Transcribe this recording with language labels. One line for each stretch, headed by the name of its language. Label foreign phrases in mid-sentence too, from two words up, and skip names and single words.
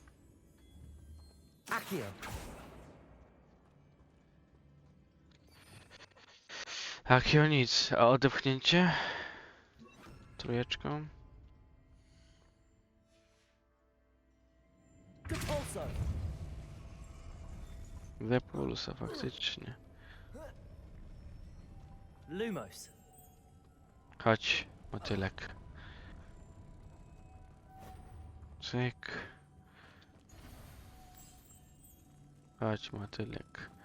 Polish: Accio. Akio nic. A odepchnięcie? Trójeczką. Capulso. Depulsa faktycznie. Lumos. Chodź, motylek. Cyk. Chodź, motylek.